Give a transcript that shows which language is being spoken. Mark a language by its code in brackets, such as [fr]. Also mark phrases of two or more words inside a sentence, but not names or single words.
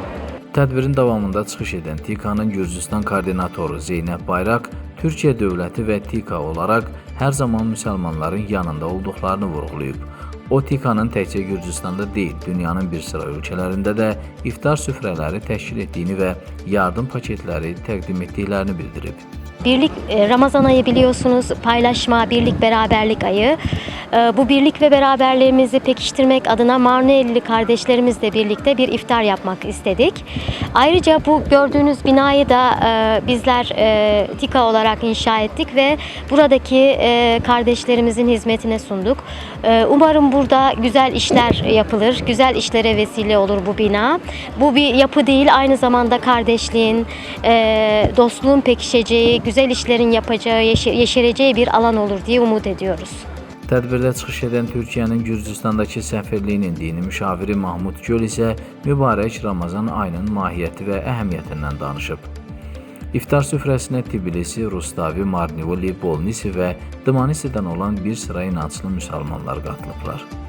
[az] Tədbirin davamında çıxış edən TİKA'nın Gürcüstan koordinatoru Zeynəb Bayraq, Türkiyə dövləti və TİKA olaraq hər zaman müsəlmanların yanında olduqlarını vurğulayıb. O, TİKA'nın təkcə Gürcüstanda deyil, dünyanın bir sıra ölkələrində də iftar süfrələri təşkil etdiyini və yardım paketləri təqdim etdiklərini bildirib. [tr] Birlik, Ramazan ayı biliyorsunuz paylaşma, birlik, beraberlik ayı. Bu birlik ve beraberliğimizi pekiştirmek adına Marniyeli kardeşlerimizle birlikte bir iftar yapmak istedik. Ayrıca bu gördüğünüz binayı da bizler TİKA olarak inşa ettik ve buradaki kardeşlerimizin hizmetine sunduk. Umarım burada güzel işler yapılır, güzel işlere vesile olur bu bina. Bu bir yapı değil, aynı zamanda kardeşliğin, dostluğun pekişeceği, güzel işlerin yapacağı, yeşereceği bir alan olur diye umut ediyoruz. [az] Tədbirdə çıxış edən Türkiyənin Gürcüstandakı səfirliyinin dini müşaviri Mahmud Göl isə mübarək Ramazan ayının mahiyyəti və əhəmiyyətindən danışıb. İftar süfrəsinə Tbilisi, Rustavi, Marniuli, Bolnisi və Dmanisidən olan bir sıra inanclı müsəlmanlar qatılıblar.